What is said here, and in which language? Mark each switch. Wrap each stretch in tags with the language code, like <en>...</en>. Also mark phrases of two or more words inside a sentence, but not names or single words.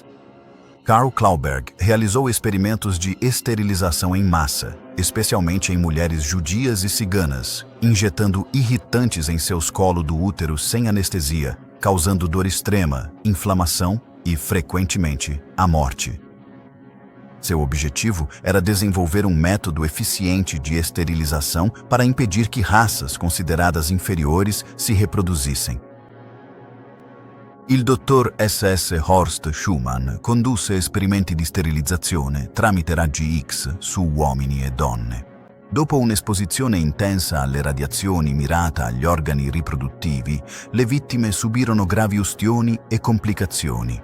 <pt>Karl Klauberg realizou experimentos de esterilização em massa, especialmente em mulheres judias e ciganas, injetando irritantes em seus colos do útero sem anestesia, causando dor extrema, inflamação e, frequentemente, a morte. Seu objetivo era desenvolver um método eficiente de esterilização para impedir que raças consideradas inferiores se reproduzissem.</pt> <it>Il dottor SS Horst Schumann condusse esperimenti di sterilizzazione tramite raggi X su uomini e donne. Dopo un'esposizione intensa alle radiazioni mirata agli organi riproduttivi, le vittime subirono gravi ustioni e complicazioni.</it>